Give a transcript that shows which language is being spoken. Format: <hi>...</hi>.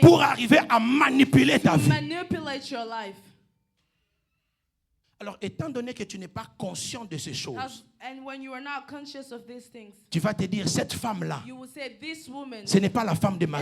<fr>pour arriver à manipuler ta</fr> <en>to</en> <fr>vie.</fr> <en>manipulate your life.</en> <fr>Alors, étant donné que tu n'es pas conscient de ces choses,</fr> <en>And when you are not conscious of these things,</en> <fr>tu vas te dire, cette femme-là,</fr> <en>you will say, this woman</en> <fr>ce n'est pas la femme de ma</fr>